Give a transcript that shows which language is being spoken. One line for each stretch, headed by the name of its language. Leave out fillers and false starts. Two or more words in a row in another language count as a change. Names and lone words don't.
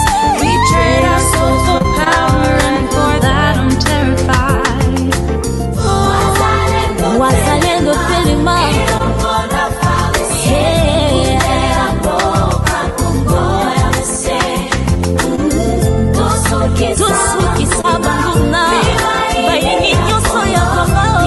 English: We trade our souls for power, and for that I'm terrified.
Lingala: Wazalendo telema, tosukisa banguna bayini nyonso ya Kongo.